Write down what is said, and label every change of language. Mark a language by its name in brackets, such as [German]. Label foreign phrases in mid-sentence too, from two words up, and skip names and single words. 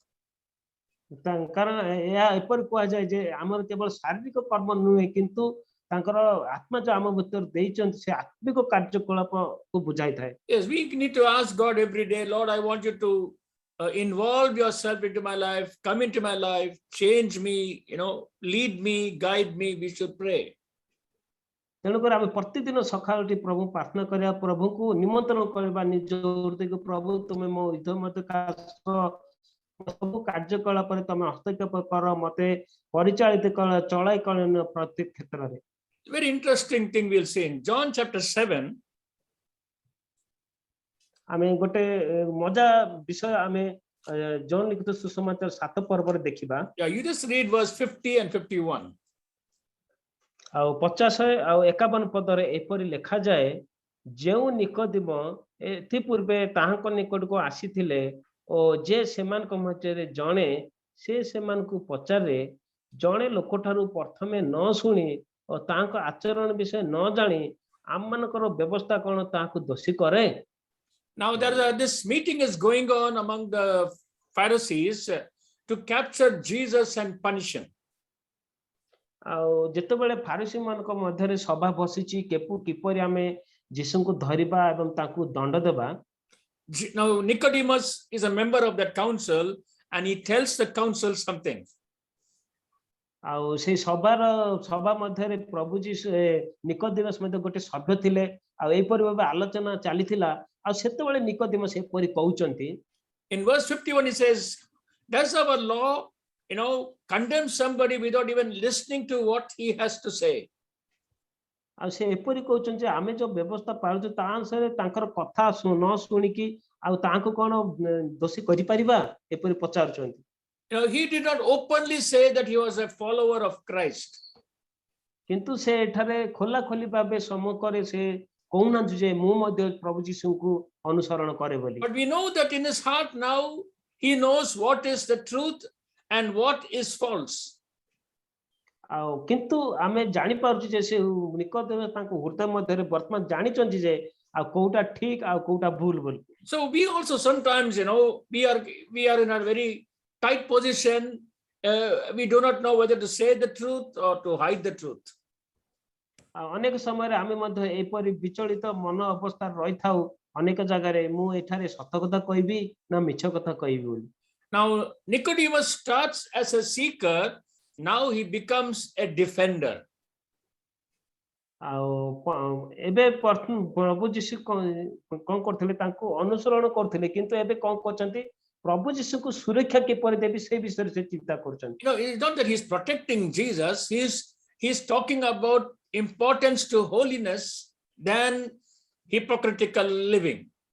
[Odia] କାରଣ ଏହା ଏପରି କୁହାଯାଏ ଯେ ଆମର କେବଳ ଶାରୀରିକ କର୍ମ ନୁହେଁ, କିନ୍ତୁ ତାଙ୍କର ଆତ୍ମା ଯୋଉ ଆମ ଭିତରେ ଦେଇଛନ୍ତି ସେ ଆତ୍ମିକ କାର୍ଯ୍ୟକଳାପକୁ ବୁଝାଇଥାଏ। [English] Yes, we need to ask God every day, Lord, I want you to involve yourself into my life, come into my life, change me, lead me, guide me. We should pray. [Odia] ତେଣୁକରି ଆମେ ପ୍ରତିଦିନ ସକାଳଟି ପ୍ରଭୁ ପ୍ରାର୍ଥନା କରିବା, ପ୍ରଭୁଙ୍କୁ ନିମନ୍ତ୍ରଣ କରିବା ନିଜ ହୃଦୟକୁ, ପ୍ରଭୁ ତୁମେ ମୋ ହୃଦୟ ମଧ୍ୟରେ ସବୁ କାର୍ଯ୍ୟକଳାପରେ ତମେ ହସ୍ତକ୍ଷେପ କର, ମତେ ପରିଚାଳିତ କର, ଚଳାଇ କର ପ୍ରତ୍ୟେକ କ୍ଷେତ୍ରରେ। [English] Very interesting thing we'll see in John chapter 7. [Odia] ଆମେ ଗୋଟେ ମଜା ବିଷୟ ଆମେ ଜନ୍ ଲିଖିତ ସୁସମାଚାର 7 ପର୍ବରେ ଦେଖିବା। [English] Yeah, you just read verse 50 and 51. [Odia] ଆଉ 50 ଆଉ 51 ପଦରେ ଏପରି ଲେଖାଯାଏ, ଯେଉଁ ନିକୋଦିମ ଏଥିପୂର୍ବେ ତାହାଙ୍କ ନିକଟକୁ ଆସିଥିଲେ ଓ ଯେ ସେମାନଙ୍କ ମଧ୍ୟରେ ଜଣେ, ସେ ସେମାନଙ୍କୁ ପଚାରେ, ଜଣେ ଲୋକଠାରୁ ପ୍ରଥମେ ନ ଶୁଣି ଓ ତାଙ୍କ ଆଚରଣ ବିଷୟ ନ ଜାଣି ଆମମାନଙ୍କର ବ୍ୟବସ୍ଥା କଣ ତାହାକୁ ଦୋଷୀ କରେ? [English] Now this meeting is going on among the Pharisees to capture Jesus and punish him. [Odia] ଆଉ ଯେତେବେଳେ ଫାରିସି ମାନଙ୍କ ମଧ୍ୟରେ ସଭା ବସିଛି କିପରି ଆମେ ଯୀଶୁଙ୍କୁ ଧରିବା ଏବଂ ତାଙ୍କୁ ଦଣ୍ଡ ଦେବା। [English] Now Nicodemus is a member of that council and he tells the council something. [Odia] ଆଉ ସେଇ ସଭା ମଧ୍ୟରେ ପ୍ରଭୁ ଯୀଶୁ ନିକୋଦେମସ୍ ମଧ୍ୟ ଗୋଟେ ସଭ୍ୟ ଥିଲେ ଆଉ ଏଇପରି ଭାବେ ଆଲୋଚନା ଚାଲିଥିଲା। ଆଉ ସେତେବେଳେ ନିକୋଦେମସ୍ ଏପରି କହୁଛନ୍ତି। [English] In verse 51 he says, does our law condemn somebody without even listening to what he has to say? [Odia] ଆଉ ସେ ଏପରି କହୁଛନ୍ତି ଯେ ଆମେ ଯୋଉ ବ୍ୟବସ୍ଥା ପାଳୁଛୁ ତା ଅନୁସାରେ ତାଙ୍କର କଥା ନ ଶୁଣିକି ଆଉ ତାଙ୍କୁ କଣ ଦୋଷୀ କରିପାରିବା, ଏପରି ପଚାରୁଛନ୍ତି। [English] He did not openly say that he was a follower of Christ. [Odia] କିନ୍ତୁ ସେ ଏଠାରେ ଖୋଲା ଖୋଲି ଭାବେ ସମ୍ମୁଖରେ ସେ କହୁନାହାନ୍ତି ଯେ ମୁଁ ମଧ୍ୟ ପ୍ରଭୁ ଯୀଶୁଙ୍କୁ ଅନୁସରଣ କରେ ବୋଲି। [English] But we know that in his heart now he knows what is the truth and what is false. [Odia] ଆଉ କିନ୍ତୁ ଆମେ ଜାଣି ପାରୁଛୁ ଯେ ସେ ନିକୋଦେମସ୍ ତାଙ୍କ ହୃଦୟ ମଧ୍ୟରେ ବର୍ତ୍ତମାନ ଜାଣିଛନ୍ତି ଯେ ଆଉ କୋଉଟା ଠିକ ଆଉ କୋଉଟା ଭୁଲ ବୋଲି। [English] So we also sometimes we are in a very tight position. We do not know whether to say the truth or to hide the truth. [Odia] ଅନେକ ସମୟରେ ଆମେ ମଧ୍ୟ ଏପରି ବିଚଳିତ ମନ ଅବସ୍ଥାରେ ରହିଥାଉ, ଅନେକ ଜାଗାରେ ମୁଁ ଏଠାରେ ସତ କଥା କହିବି ନା ମିଛ କଥା କହିବି ବୋଲି। [English] Now Nicodemus starts as a seeker, now he becomes a defender. [Odia] ଏବେ ପ୍ରଭୁ ଯୀଶୁ କଣ କରୁଥିଲେ ତାଙ୍କୁ ଅନୁସରଣ କରୁଥିଲେ କିନ୍ତୁ ଏବେ କଣ କରୁଛନ୍ତି ପ୍ରଭୁ ଯୀଶୁ କୁ ସୁରକ୍ଷା କିପରି ଦେବେ ସେ ବିଷୟ ସେ ଚିନ୍ତା କରୁଛନ୍ତି। [English] It's not that he's protecting Jesus. He's talking about importance to holiness than hypocritical living.